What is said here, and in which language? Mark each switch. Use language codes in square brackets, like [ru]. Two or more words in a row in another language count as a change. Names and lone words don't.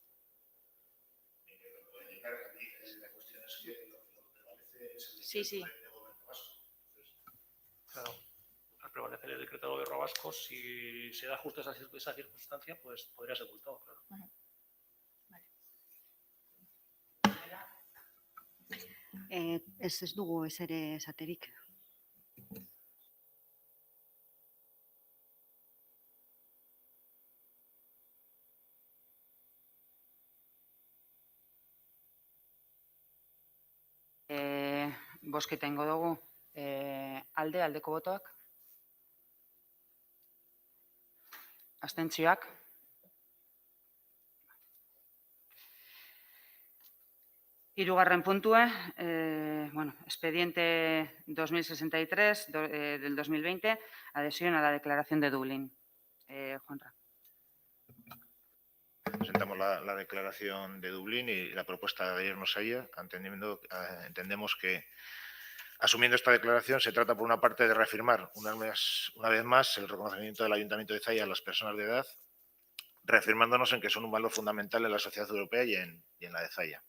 [es] Sí. Claro, al prevalecer el decreto del Gobierno vasco, si se da justo esa circunstancia, pues podría ser multado, claro. Vale. [eu] Ez dugu ez ere esaterik. Bozketa ingo dugu. Aldeko botoak. Abstentzioak. Hirugarren puntua, [es] expediente 2063 del 2020, adhesión a la Declaración de Dublín. Juanra. Presentamos la declaración de Dublín y la propuesta de adherirnos a ella, entendemos que, asumiendo esta declaración, se trata, por una parte, de reafirmar una vez más el reconocimiento del Ayuntamiento de Zaya a las personas de edad, reafirmándonos en que son un valor fundamental en la sociedad europea y en la de Zaya.